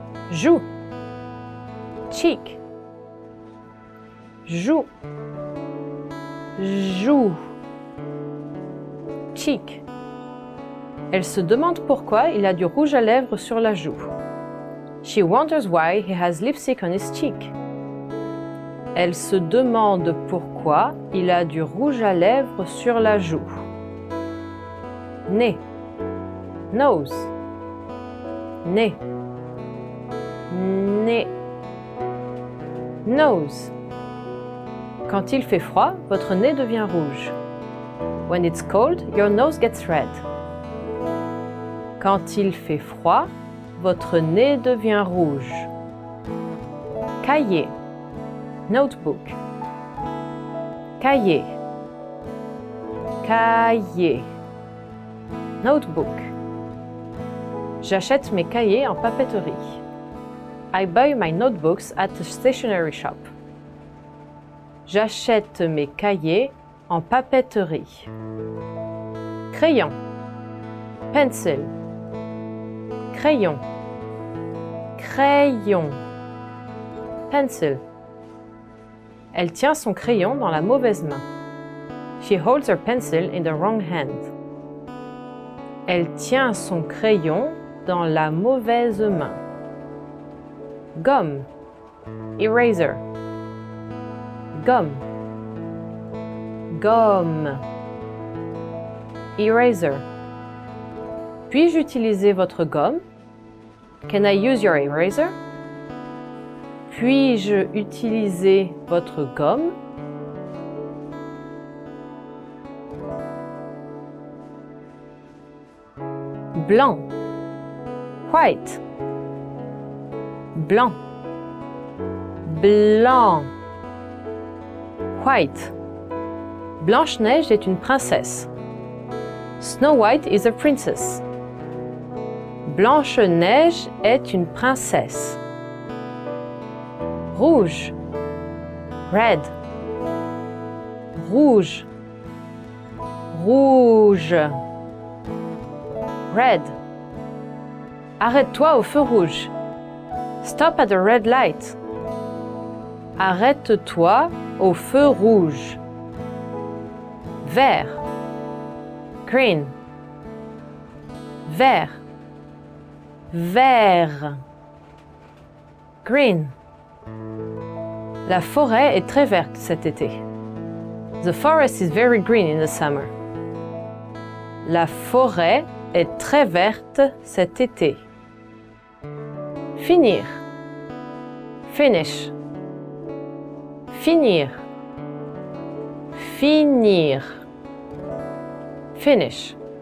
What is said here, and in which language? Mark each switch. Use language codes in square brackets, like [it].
[fr] Joue. [en] Cheek. [fr] Joue. Joue. [en] Cheek. [fr] Elle se demande pourquoi il a du rouge à lèvres sur la joue. [en] She wonders why he has lipstick on his cheek. [fr] Elle se demande pourquoi il a du rouge à lèvres sur la joue. Nez. [en] Nose. [fr] Nez. Nez. Nose. Quand il fait froid, votre nez devient rouge. [en] When it's cold, your nose gets red. [fr] Quand il fait froid, votre nez devient rouge. Cahier. [en] Notebook. [fr] Cahier. Cahier. Notebook. J'achète mes cahiers en papeterie. [en] I buy my notebooks at a stationery shop. [fr] J'achète mes cahiers en papeterie. Crayon. [en] Pencil. [fr] Crayon. Crayon. Pencil. Elle tient son crayon dans la mauvaise main. [en] She holds her pencil in the wrong hand. [fr] Elle tient son crayon dans la mauvaise main. Gomme. [en] Eraser. [fr] Gomme. Gomme. Eraser. Puis-je utiliser votre gomme? [en] Can I use your eraser? [fr] Puis-je utiliser votre gomme? Blanc. [en] White. [fr] Blanc. Blanc. White. Blanche-Neige est une princesse. [en] Snow White is a princess. [fr] Blanche-Neige est une princesse. Rouge. [en] Red. [fr] Rouge. Rouge. Red. Arrête-toi au feu rouge. [en] Stop at the red light. [fr] Arrête-toi au feu rouge. Vert. [en] Green. [fr] Vert. Vert. [en] Green. [fr] La forêt est très verte cet été. [en] The forest is very green in the summer. [fr] La forêt est très verte cet été. Finir. [en] Finish. [fr] Finir. Finir. Finish.